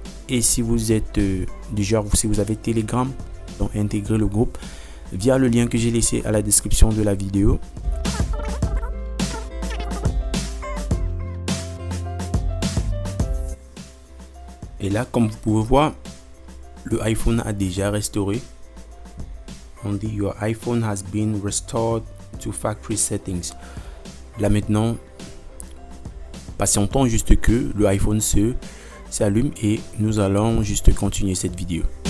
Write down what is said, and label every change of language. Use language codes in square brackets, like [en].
[fr] Et si vous êtes du genre, si vous avez Telegram, donc intégrez le groupe via le lien que j'ai laissé à la description de la vidéo. Et là, comme vous pouvez voir, le iPhone a déjà restauré. On dit [en] your iPhone has been restored to factory settings. [fr] Là maintenant, patientons juste que le iPhone s'allume et nous allons juste continuer cette vidéo.